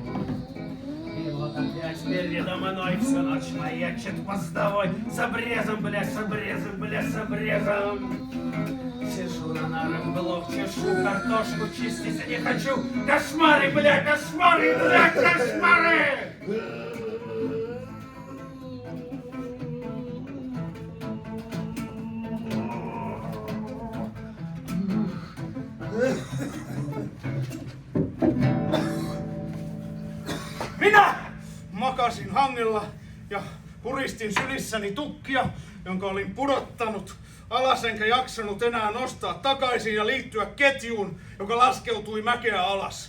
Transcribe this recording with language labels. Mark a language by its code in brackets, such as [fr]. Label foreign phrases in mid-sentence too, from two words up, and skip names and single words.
[ru] И вот опять передо мной всю ночь маячит постовой. С обрезом, бля, с обрезом, бля, с обрезом. Сижу на нарах, блок чешу, картошку чистить не хочу. Кошмары, бля, кошмары, бля, кошмары! [fi] Minä makasin hangella ja puristin sylissäni tukkia, jonka olin pudottanut alas enkä jaksanut enää nostaa takaisin ja liittyä ketjuun, joka laskeutui mäkeä alas.